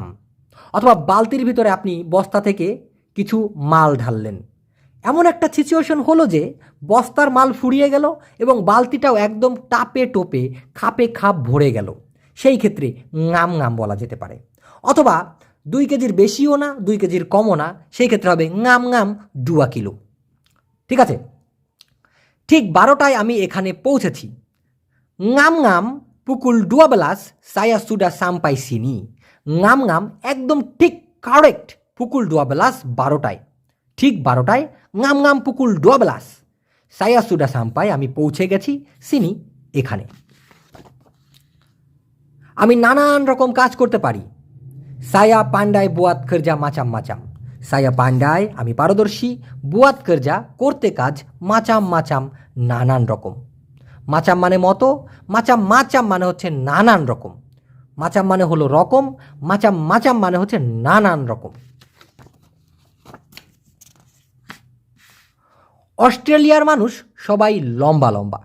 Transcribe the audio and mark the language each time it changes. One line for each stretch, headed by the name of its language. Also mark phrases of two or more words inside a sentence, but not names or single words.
Bangla: অথবা বালতির ভিতরে আপনি বস্তা থেকে কিছু মাল ঢাললেন, এমন একটা সিচুয়েশন হলো যে বস্তার মাল ফুরিয়ে গেল এবং বালতিটাও একদম টাপে টোপে খাপে খাপ ভরে গেল, সেই ক্ষেত্রে
Malay: ngam ngam
Bangla: বলা যেতে পারে। অথবা 2 কেজির বেশিও না 2 কেজির কমও না, সেই ক্ষেত্রে হবে
Malay: ngam ngam
Bangla: 2 কিলো। ঠিক আছে, ঠিক 12টায় আমি এখানে পৌঁছেছি,
Malay: ngam ngaam pukul 12 saya sudah sampai sini, ngam ngam
Bangla: একদম ঠিক কারেক্ট
Malay: pukul 12
Bangla: 12টায়, ঠিক 12টায়
Malay: ngam ngam pukul 12 saya sudah sampai,
Bangla: আমি পৌঁছে গেছি sini এখানে। আমি নানান রকম কাজ করতে পারি।
Malay: saya pandai buat kerja macam-macam, saya pandai
Bangla: আমি পারদর্শী,
Malay: buat kerja
Bangla: করতে কাজ, macam-macam নানান রকম। মাচাম মানে মতো, মাচাম মাচাম মানে হচ্ছে নানান রকম, মাচাম মানে হলো রকম, মাচাম মাচাম মানে হচ্ছে নানান রকম। অস্ট্রেলিয়ার মানুষ সবাই লম্বা লম্বা।